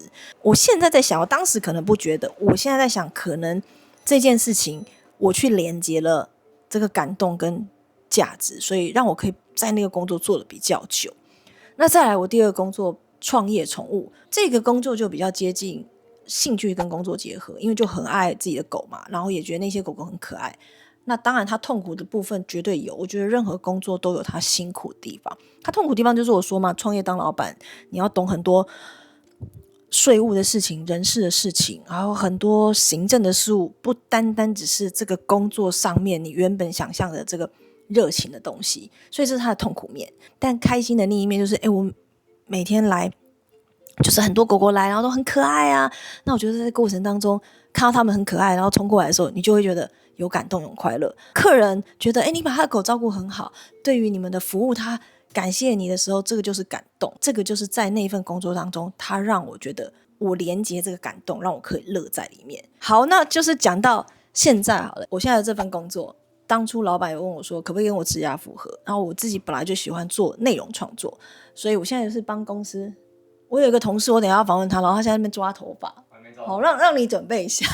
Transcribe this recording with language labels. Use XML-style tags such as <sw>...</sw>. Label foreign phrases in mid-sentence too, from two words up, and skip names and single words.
<zh>我現在在想，我當時可能不覺得，我現在在想，可能這件事情我去連接了這個感動跟價值，所以讓我可以在那個工作做得比較久。那再來我第二個工作，創業寵物，這個工作就比較接近興趣跟工作結合，因為就很愛自己的狗嘛，然後也覺得那些狗狗很可愛。那當然它痛苦的部分絕對有，我覺得任何工作都有它辛苦的地方。它痛苦的地方就是我說嘛，創業當老闆你要懂很多稅務的事情、人事的事情，然後很多行政的事務，不單單只是這個工作上面你原本想象的這個熱情的東西，所以這是它的痛苦面。但開心的另一面就是我每天來就是很多狗狗来，然後都很可愛啊，那我覺得在過程當中看到他們很可愛，然後衝過來的時候，你就會覺得有感動有快樂。客人覺得你把他的狗照顧很好，對於你們的服務他感謝你的時候，這個就是感動，這個就是在那份工作當中他讓我覺得我連接這個感動，讓我可以樂在裡面。好，那就是講到現在好了，我現在的這份工作，當初老闆有問我說可不可以跟我職涯符合，然後我自己本來就喜歡做內容創作，所以我現在就是幫公司，我有一個同事，我等一下要訪問他，然後他現在在那邊抓頭髮，好，讓你準備一下。</zh>